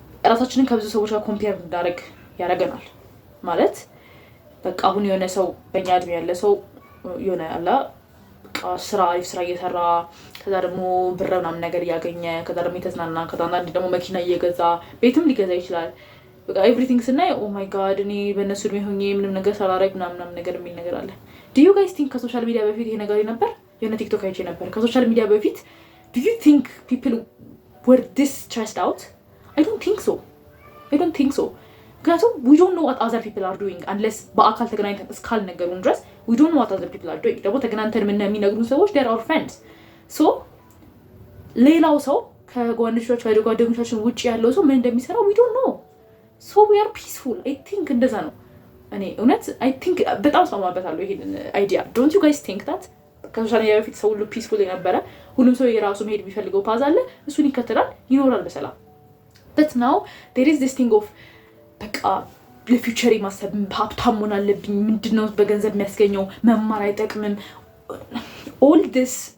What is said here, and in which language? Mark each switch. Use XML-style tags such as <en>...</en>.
<am>ራሳችንን ከብዙ ሰዎች ጋር ኮምፔር እንዳደረግ ያደርገናል። ማለት በቃ አሁን የሆነ ሰው በእኛ እድሜ ያለ ሰው የሆነ አላ በቃ አሪፍ ስራ እየሰራ ከዛ ደግሞ ብር ምናምን ነገር እያገኘ ከዛ ደግሞ የተዝናና ከዛ አንድ ደግሞ መኪና እየገዛ ቤትም ሊገዛ ይችላል። በቃ ኤቭሪቲንግ ስናይ ኦ ማይ ጋድ እኔ በእነሱ እድሜ ሆኜ ምንም ነገር ሳላደርግ ምናምን ነገር የሚል ነገር አለ።</am> <en>Do you guys think</en> <am>ከሶሻል ሚዲያ በፊት ይሄ ነገር ነበር? የሆነ ቲክቶክ አይቼ ነበር ከሶሻል ሚዲያ በፊት</am> <en>do you think people were this stressed out? I don't think so</en> <am>ምክንያቱም</am> <en>we don't know what other people are doing unless</en> <am>በአካል ተገናኝተን እስካልነገሩን ድረስ</am> <en>we don't know what other people are doing።</en> <am>ደግሞ ተገናኝተን የሚነግሩን ሰዎች</am> <en>they are our friends so</en> <am>ሌላው ሰው ከጓደኞቻችን ውጪ ያለው ሰው ምን እንደሚሰራው</am> <en>we don't know so we are peaceful. I think</en> <am>እንደዛ ነው። እኔ እውነት I think በጣም ሰማበታለሁ ይሄንን አይዲያ</am> <en>don't you guys think that</en> <am>ከሶሻል ሚዲያ በፊት ሰው ሁሉ peaceful የነበረ ሁሉም ሰው የራሱ መሄድ የሚፈልገው ፓዝ አለ እሱን ይከተላል ይኖራል በሰላም</am> <en>but now there is this thing of</en> <am>በቃ ለፊውቸር ማሰብ ሀብታም መሆን አለብኝ ምንድነው በገንዘብ የሚያስገኘው መማር አይጠቅምም</am> <en>all this</en>